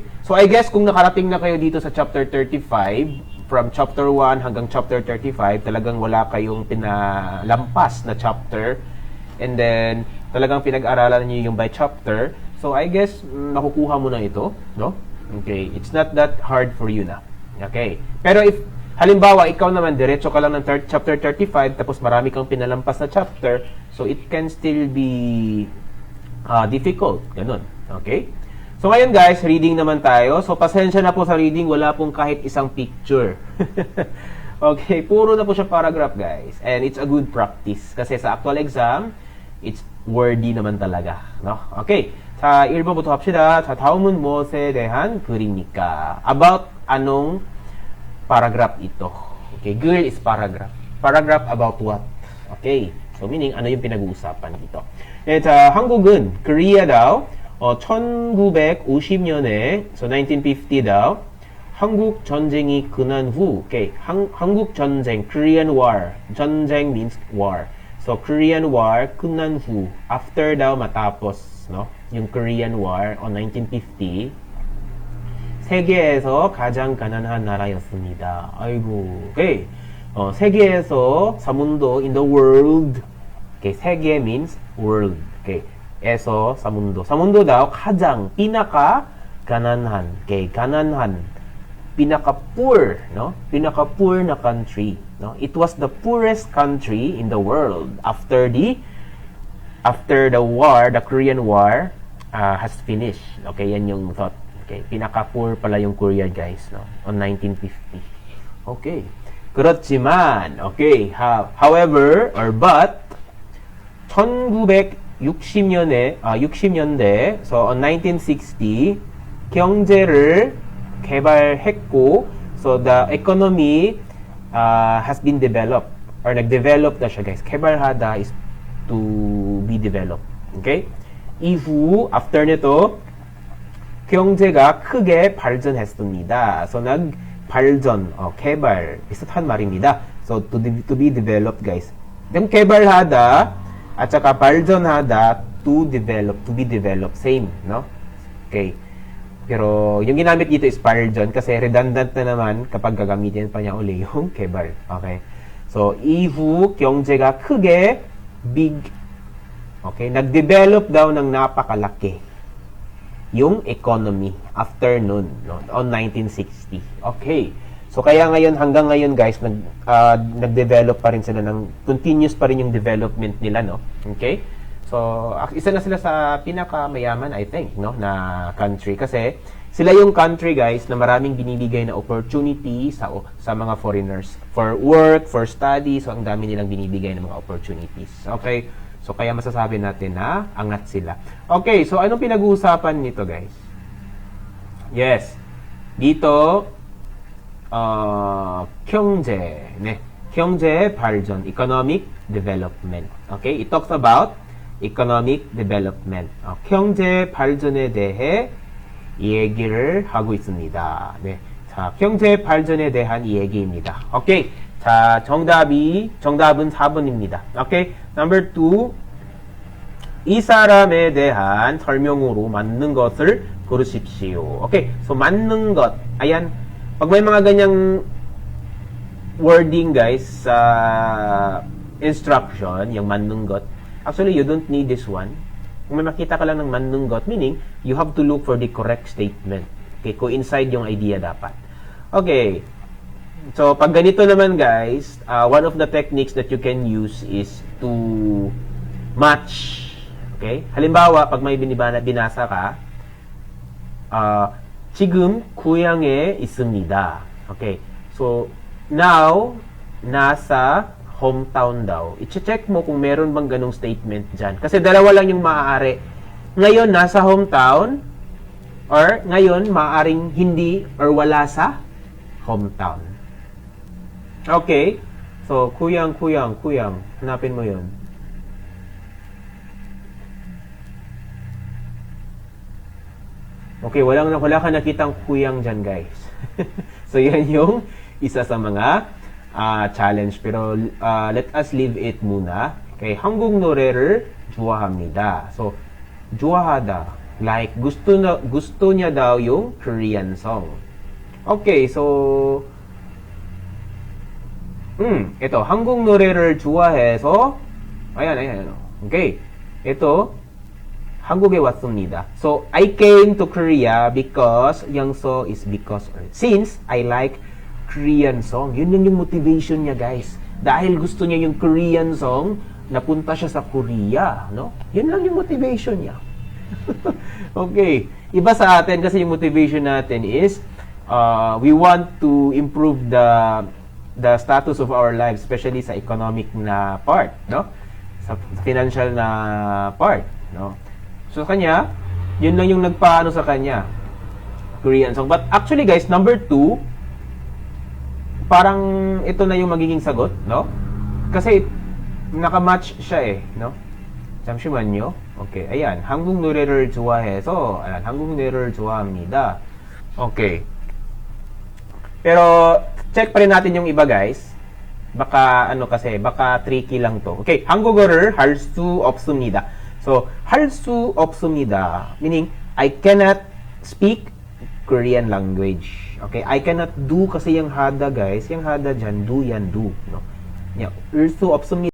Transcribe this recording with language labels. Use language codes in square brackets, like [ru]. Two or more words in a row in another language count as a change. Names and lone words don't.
[en] So, I guess [tl] kung nakarating na kayo dito sa chapter 35, from chapter 1 hanggang chapter 35, talagang wala kayong pinalampas na chapter. And then, talagang pinag-aralan niyo yung by chapter. [en] So, I guess, [tl] nakukuha mo na ito, no? Okay. [en] It's not that hard for you na. [tl] Okay. Pero if, halimbawa, ikaw naman, diretso ka lang ng chapter 35, tapos marami kang pinalampas na chapter, [en] so it can still be difficult. [tl] Ganun. Okay? So, ngayon guys, reading naman tayo. So, pasensya na po sa reading, wala pong kahit isang picture. Okay, puro na po siya paragraph, guys. [en] And it's a good practice. [tl] Kasi sa actual exam, [en] it's wordy [tl] naman talaga. No? [ko] Okay, 자, 1번부터 합시다. 자, 다음은 무엇에 대한 글입니까? [tl] About anong paragraph ito? [en] Okay, girl is paragraph. Paragraph about what? Okay, so meaning, [tl] ano yung pinag-uusapan dito? [ko] 자, 한국은, Korea daw, 1950년에, [en] so 1950 daw, [ko] 한국 전쟁이 끝난 후, okay, 한국 전쟁, Korean War, 전쟁 [en] means war. So, Korean War, [ko] 끝난 후, [tl] after daw matapos, no? Yung Korean War on 1950, [ko] 세계에서 가장 가난한 나라였습니다. 아이고, okay. 세계에서, 사문도, [en] in the world, okay, 세계 means world, okay. [ko] 에서, 사문도. 사문도 daw, 가장, pinaka, 가난한, okay, 가난한, [tl] pinaka poor, no? Pinaka poor na country, no? [en] It was the poorest country in the world after the war, the Korean War has finished. [tl] Okay, yan yung thought. Okay, pinaka poor pala yung Korea, guys, no? On 1950. [en] Okay. 그렇지만, okay, however or but 60년대, so on 1960 [ko] 경제를 개발했고, [en] so the economy has been developed or [tl] nag-develop na siya, [en] guys. 개발하다 is to be developed. Okay? [ko] 이후 after nito 경제가 크게 발전했습니다. So 발전, 개발 비슷한 말입니다. [en] So to be developed, [tl] guys. Yung 개발하다 at saka 발전하다, [en] to develop, to be developed, same, no? Okay. [tl] Pero yung ginamit dito is 발전 kasi redundant na naman kapag gagamitin pa niya uli yung 개발. Okay. So [ko] 이후 경제가 크게 [tl] big, okay, nag-develop daw ng napakalaki yung economy after nun, no, on 1960. Okay. So kaya ngayon, hanggang ngayon, guys, nag-develop pa rin sila continuous pa rin yung development nila, no? Okay? So, isa na sila sa pinakamayaman, [en] I think, no, na country. [tl] Kasi, sila yung country, guys, na maraming binibigay na opportunity sa mga foreigners. [en] For work, for study, so [tl] ang dami nilang binibigay ng mga [en] opportunities. Okay? [tl] So, kaya masasabi natin na angat sila. Okay, so anong pinag-uusapan nito, guys? Yes. Dito, [ko] 경제, 네. 경제 발전, [en] economic development. Okay? It talks about economic development. [ko] 경제 발전에 대해 얘기를 하고 있습니다. 네. 자, 경제 발전에 대한 얘기입니다. 오케이. 자, 정답은 4번입니다. 오케이. [en] Number 2. [ko] 이 사람에 대한 설명으로 맞는 것을 고르십시오. 오케이. So, 맞는 것. [tl] Ayan. Pag may mga ganyang wording, guys, sa instruction, yung [ko] 맞는 것, [en] actually, you don't need this one. [tl] Kung may makita ka lang ng [ko] 맞는 것, [en] meaning, you have to look for the correct statement. [tl] Okay, coincide yung idea dapat. Okay. So, pag ganito naman, guys, [en] one of the techniques that you can use is to match. Okay? [tl] Halimbawa, pag may binasa ka, [ko] 지금 고향에 있습니다. [en] Okay. So, now, [tl] nasa hometown daw. I-check mo kung meron bang ganong statement dyan. Kasi dalawa lang yung maaari. Ngayon, nasa hometown, or ngayon, maaaring hindi or wala sa hometown. Okay. So, kuyang. Hanapin mo yun. Okay, wala ka nakitang kuyang dyan, guys. So, yan yung isa sa mga challenge. Pero, [en] let us leave it muna. [ko] Okay, 한국 노래를 좋아합니다. So, 좋아하다. [en] Like, [tl] gusto niya daw yung [en] Korean song. [tl] Okay, so, ito, [ko] 한국 노래를 좋아해서, [tl] ayan. Okay, ito, [ko] 한국에 왔습니다. [en] So, I came to Korea because, since I like Korean song. [tl] Yun yung motivation niya, guys. Dahil gusto niya yung [en] Korean song, [tl] napunta siya sa Korea, no? Yun lang yung motivation niya. [en] Okay. [tl] Iba sa atin kasi yung motivation natin [en] is, we want to improve the status of our lives, especially sa economic na part, no? [tl] Sa financial na part, no? So, kanya, yun lang yung nagpaano sa kanya. [en] Korean song. But actually, guys, number 2, [tl] parang ito na yung magiging sagot, no? Kasi, nakamatch siya no? [ko] 잠시만요. Okay, ayan. 한국 노래를 좋아해서, ayan, 한국 노래를 좋아합니다. [en] Okay. [tl] Pero, check pa rin natin yung iba, guys. baka ano kasi, baka tricky lang to. [ko] Okay, 한국어를 할 수 없습니다. So, 할 수 없습니다, [en] meaning, I cannot speak Korean language. Okay, I cannot do kasi yung hada guys, yung hada dyan, do yan, do. No? Yeah, [ko] 할 수 없습니다.